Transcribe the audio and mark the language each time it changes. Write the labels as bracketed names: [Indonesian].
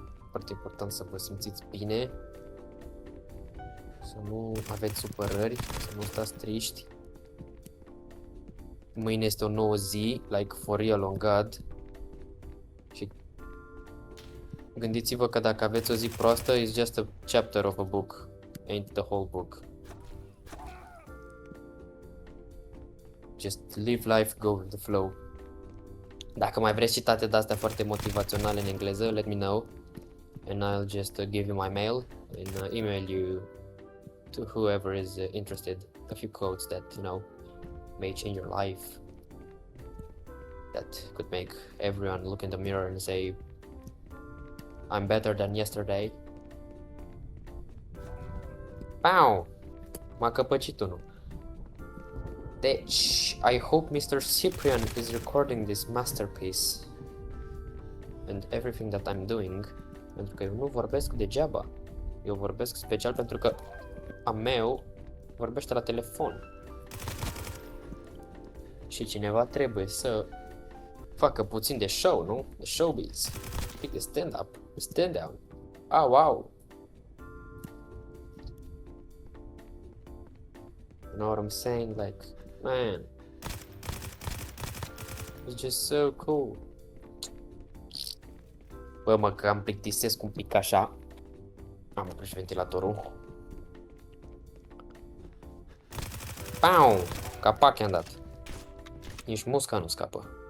[Romanian] Foarte important să vă simțiți bine. Să nu aveți supărări, să nu stați triști. Mâine este o nouă zi, [English] like for real on God. [Romanian] Și gândiți-vă că dacă aveți o zi proastă, [English] it's just a chapter of a book, ain't the whole book. Just live life, go with the flow. [Romanian] Dacă mai vreți citate de-astea foarte motivaționale în engleză, [English] let me know. And I'll just give you my mail and email you to whoever is interested. A few quotes that, you know, may change your life. That could make everyone look in the mirror and say, I'm better than yesterday. [Romanian] Pow! M-a căpăcit unul. Deci, [English] I hope Mr. Cyprian is recording this masterpiece and everything that I'm doing, [Romanian] pentru că eu nu vorbesc degeaba. Eu vorbesc special pentru că a meu vorbește la telefon. Și cineva trebuie să facă puțin de show, nu? De showbiz. Pic de stand-up, de stand-down. Ah, wow! [English] You know what I'm saying? Like, man, it's just so cool. [Romanian] Bă, mă, că am plictisesc un pic așa. Am oprit și ventilatorul. Pau! Capac i-am dat. Nici musca nu scapă.